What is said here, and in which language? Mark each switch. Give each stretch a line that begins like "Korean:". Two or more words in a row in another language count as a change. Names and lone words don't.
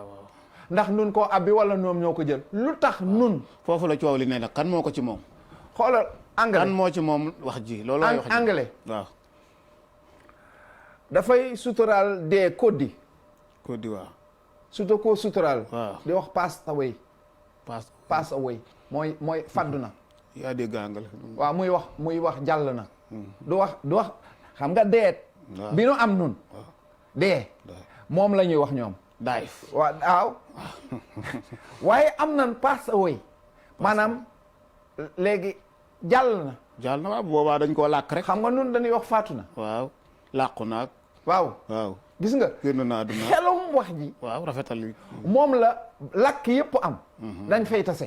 Wolof: ndax nun koo abbi wala ñoom ñoo ko jël lu tax nun foofu la coow li ne nag kan moo ko ci moom xoolal anglais kan moo ci moom wax ji loolu wax ji anglais waaw dafay suturaal dee koddi waaw surtout koo suturaal di wax
English: pass away
Wolof: mooy faddu na yaa dégg anglais waaw muy wax jàll na du wax xam nga deet bi nu am nun dee moom la ñuy wax ñoom daayif waaw waaye am nan
English: pass away
Wolof: maanaam léegi jàll na waaw boobaa dañ koo làkk rek xam nga nun dañuy wax faatu na waaw làqu naag waaw gis nga génn naa duna xelum wax ji waaw rafetal yi moom la làkk yëpp am dañ fay tase